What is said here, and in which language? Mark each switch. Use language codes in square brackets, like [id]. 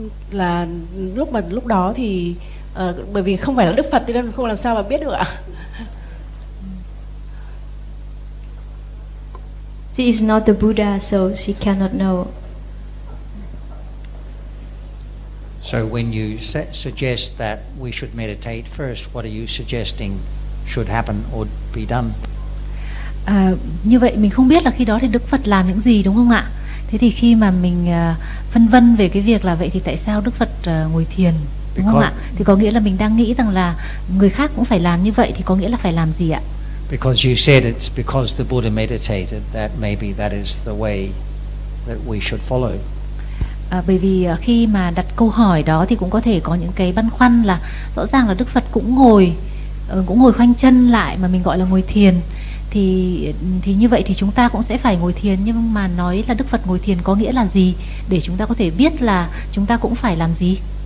[vi] Là lúc mà lúc đó thì bởi vì không phải là Đức Phật thì nên không làm sao mà biết được ạ. [en] She is not the Buddha, so she cannot know. So when you suggest that we should meditate first, what are you suggesting should happen or be done? [vi] Như vậy mình không biết là khi đó thì Đức Phật làm những gì, đúng không ạ? Thế thì khi mà mình phân vân về cái việc là vậy thì tại sao Đức Phật ngồi thiền, đúng không ạ? Thì có nghĩa là mình đang nghĩ rằng là người khác cũng phải làm như vậy, thì có nghĩa là phải làm gì ạ? [en] Because you said it's because the Buddha meditated that maybe that is the way that we should follow. [vi] Bởi vì khi mà đặt câu hỏi đó thì cũng có thể có những cái băn khoăn là rõ ràng là Đức Phật cũng ngồi khoanh chân lại mà mình gọi là ngồi thiền. Thì như vậy thì chúng ta cũng sẽ phải ngồi thiền, nhưng mà nói là Đức Phật ngồi thiền có nghĩa là gì để chúng ta có thể biết là chúng ta cũng phải làm gì.